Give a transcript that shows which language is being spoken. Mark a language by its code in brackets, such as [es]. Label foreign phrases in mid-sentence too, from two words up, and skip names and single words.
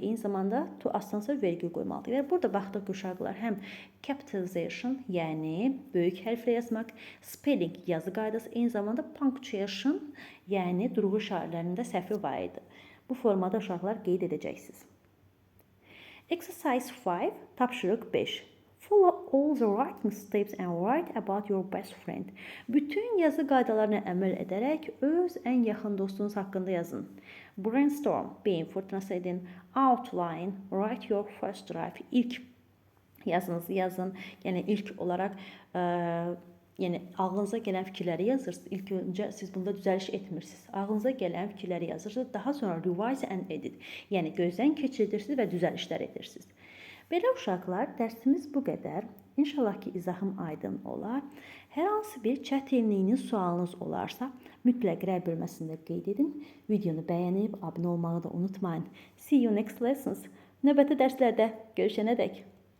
[az] Eyni zamanda to asdan sonra vergül qoymalıydı. Və burada baxdıq ki, uşaqlar həm capitalization, yəni böyük hərflə yazmaq, spelling yazı qaydası, eyni zamanda punctuation, yəni durğu işarələrində səhvi var idi. Bu formada uşaqlar qeyd edəcəksiniz. [en] Exercise 5, [az] tapşırıq 5. [en] Follow all the writing steps and write about your best friend. [az] Bütün yazı qaydalarına əməl edərək öz ən yaxın dostunuz haqqında yazın. Brainstorm, beyin fırtınası edin. [en] Outline, write your first draft. [az] İlk yazınızı yazın. Yəni, ilk olaraq yəni, ağlınıza gələn fikirləri yazırsınız. İlk öncə siz bunda düzəliş etmirsiniz. Ağlınıza gələn fikirləri yazırsınız. Daha sonra [en] revise and edit. [az] Yəni, gözdən keçirirsiniz və düzəlişlər edirsiniz. Belə uşaqlar, dərsimiz bu qədər. İnşallah ki, izahım aydın olar. Hər hansı bir çətinliyiniz, sualınız olarsa, mütləq rəy bölməsində qeyd edin. Videonu bəyənib, abunə olmağı da unutmayın. [en] See you next lessons. [az] Növbəti dərslərdə görüşənədək